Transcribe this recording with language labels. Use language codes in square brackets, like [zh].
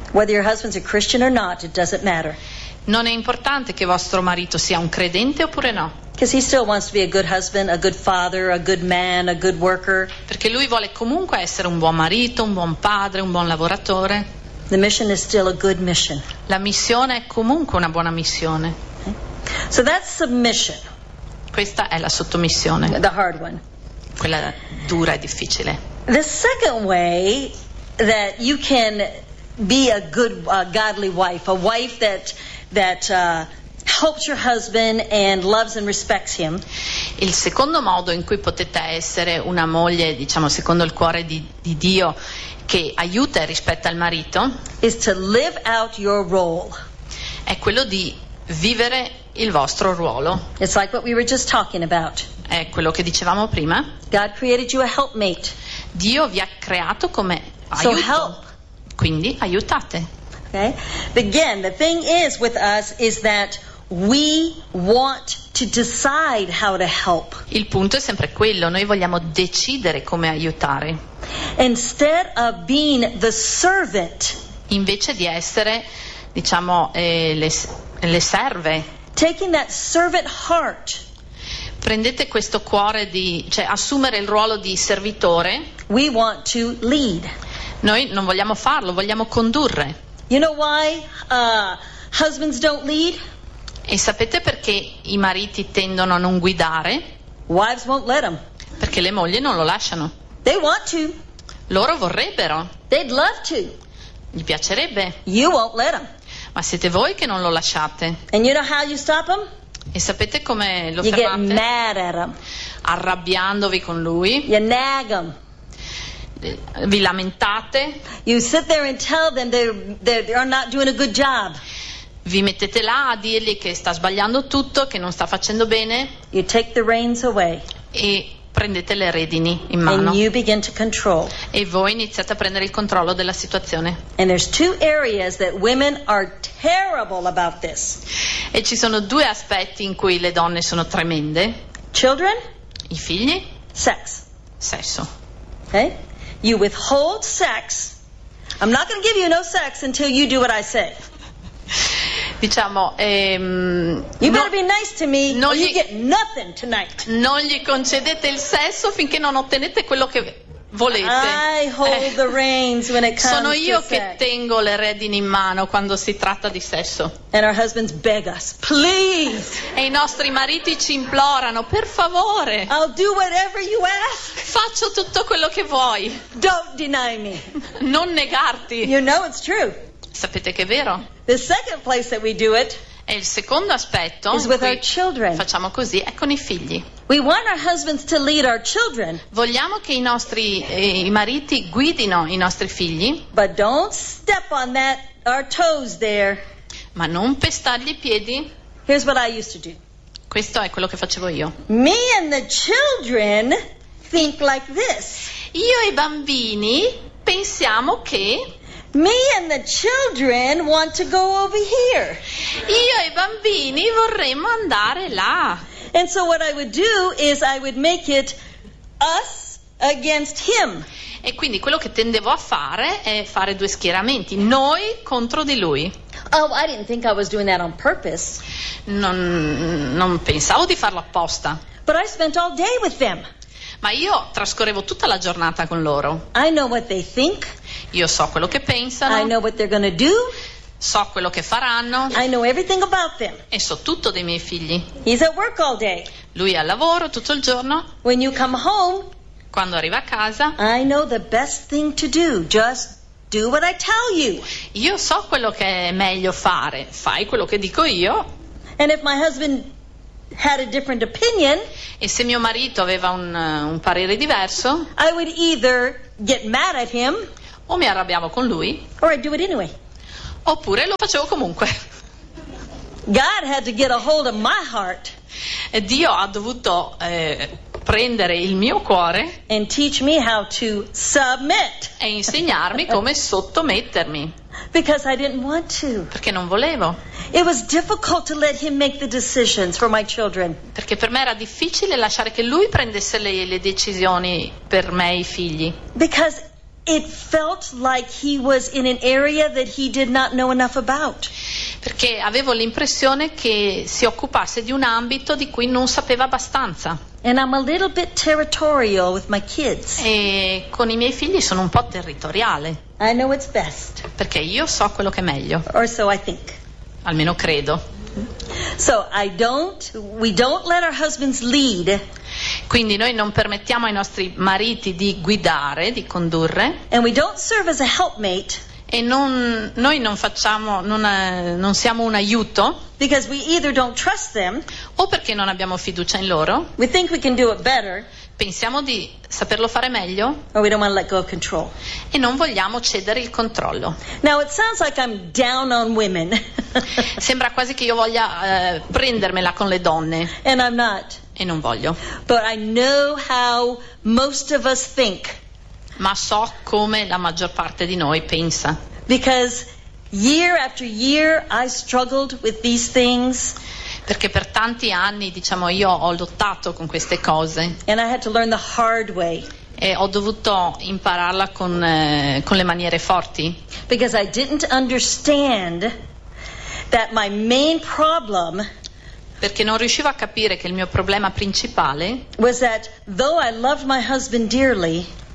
[en] Whether your husband's a Christian or not, it doesn't matter. [it] Non è importante che vostro marito sia un credente oppure no. [en] Because he still wants to be a good husband, a good father, a good man, a good worker. [it] Perché lui vuole comunque essere un buon marito, un buon padre, un buon lavoratore. [en] The mission is still a good mission. [it] La missione è comunque una buona missione. [en] Okay. So that's submission. [it] Questa è la sottomissione. [en] The hard one. [it] Quella dura e difficile. [en] The second way that you can be a good godly wife, a wife that helps your husband and loves and respects him. [it] Il secondo modo in cui potete essere una moglie, diciamo, secondo il cuore di Dio, che aiuta e rispetta il marito, [en] is to live out your role. [it] È quello di vivere il vostro ruolo. [en] It's like what we were just talking about. [it] È quello che dicevamo prima. [en] God created you a helpmate. [it] Dio vi ha creato come aiuto. [en] So help. [it] Quindi aiutate. [en] Okay. Again, the thing is with us is that we want to decide how to help. [it] Il punto è sempre quello, noi vogliamo decidere come aiutare. [en] Instead of being the servant. [it] Invece di essere, diciamo, le serve. [en] Taking that servant heart. [it] Prendete questo cuore di, cioè assumere il ruolo di servitore. [en] We want to lead. [it] Noi non vogliamo farlo, vogliamo condurre. [en] You know why husbands don't lead? [it] E sapete perché i mariti tendono a non guidare? [en] Wives won't let them. [it] Perché le mogli non lo lasciano. [en] They want to. [it] Loro vorrebbero. [en] They'd love to. [it] Gli piacerebbe. [en] You won't let them. [it] Ma siete voi che non lo lasciate. [en] And you know how you stop them? [it] E sapete come lo [en] you [it] fermate? [en] You get mad at them. [it] Arrabbiandovi con lui. [en] You nag them. [it] Vi lamentate. [en] You sit there and tell them they are not doing a good job. [it] Vi mettete là a dirgli che sta sbagliando tutto, che non sta facendo bene. [en] You take the reins away. [it] E prendete le redini in mano. [en] And you begin to control. [it] E voi iniziate a prendere il controllo della situazione. [en] And there's two areas that women are terrible about this. [it] E ci sono due aspetti in cui le donne sono tremende. [en] Children. [it] I figli. [en] Sex. [it] Sesso. [en] Okay. You withhold sex. I'm not going to give you no sex until you do what I say. [it] Diciamo, [en] you better be nice to me, or you get nothing tonight. [it] Non gli concedete il sesso finché non ottenete quello che volete. [en] I hold the reins when it comes [it] sono io [en] to [it] che [en] sex. [it] Tengo le redini in mano quando si tratta di sesso. [en] And our husbands beg us, please. [it] E i nostri mariti ci implorano, per favore. [en] I'll do whatever you ask. [it] Faccio tutto quello che vuoi. [en] Don't deny me. [it] Non negarti. [en] You know it's true. [it] Sapete che è vero. [en] The second place that we do it. [it] E il secondo aspetto [en] is with our children. [it] Facciamo così, è con i figli. [en] We want our husbands to lead our children. [it] Vogliamo che i mariti guidino i nostri figli. [en] But don't step on that our toes there. [it] Ma non pestargli i piedi. [en] Here's what I used to do. [it] Questo è quello che facevo io. [en] Me and the children think like this. [it] Io e i bambini pensiamo che. [en] Me and the children want to go over here. [it] Io e i bambini vorremmo andare là. [en] And so what I would do is I would make it us against him. [it] E quindi quello che tendevo a fare è fare due schieramenti, noi contro di lui. [en] Oh, I didn't think I was doing that on purpose. [it] Non pensavo di farlo apposta. [en] But I spent all day with them. [it] Ma io trascorrevo tutta la giornata con loro. [en] I know what they think. [it] Io so quello che pensano. [en] I know what they're gonna do. [it] So quello che faranno. [en] I know everything about them. [it] E so tutto dei miei figli. [en] He's at work all day. [it] Lui è al lavoro tutto il giorno. [en] When you come home, [it] quando arriva a casa, [en] I know the best thing to do. Just do what I tell you. [it] Io so quello che è meglio fare. Fai quello che dico io. [en] And if my husband had a different opinion, [it] e se mio marito aveva un parere diverso, [en] I would either get mad at him, [it] o mi arrabbiavo con lui, [en] or I'd do it anyway. [it] Oppure lo facevo comunque. [en] God had to get a hold of my heart, [it] e Dio ha dovuto prendere il mio cuore, [en] and teach me how to submit, [it] e insegnarmi come sottomettermi. [en] Because I didn't want to. [it] Perché non volevo. [en] It was difficult to let him make the decisions for my children. [it] Perché per me era difficile lasciare che lui prendesse le decisioni per me e i figli. [en] Because it felt like he was in an area that he did not know enough about. [it] Perché avevo l'impressione che si occupasse di un ambito di cui non sapeva abbastanza. [en] And I'm a little bit territorial with my kids. [it] E con i miei figli sono un po' territoriale. [en] I know it's best. [it] Perché io so quello che è meglio. [en] Or so I think. [it] Almeno credo. [en] So I don't, we don't let our husbands lead. [it] Quindi noi non permettiamo ai nostri mariti di guidare, di condurre. [en] And we don't serve as a helpmate. [it] E non, noi non facciamo, non siamo un aiuto. [en] Because we either don't trust them. [it] O perché non abbiamo fiducia in loro. [en] We think we can do it better. [it] Pensiamo di saperlo fare meglio. [en] Or we don't want to let go of control. [it] E non vogliamo cedere il controllo. [en] Now it sounds like I'm down on women. [it] Sembra quasi che io voglia prendermela con le donne. [en] And I'm not. [it] E non voglio. [en] But I know how most of us think. [it] Ma so come la maggior parte di noi pensa. [en] Because year after year I struggled with these things. [it] Perché per tanti anni, diciamo, io ho lottato con queste cose. [en] And I had to learn the hard way. [it] E ho dovuto impararla con le maniere forti. [en] Because I didn't understand that my main problem. [it] Perché non riuscivo a capire che il mio problema principale [en] was that though I loved my husband dearly,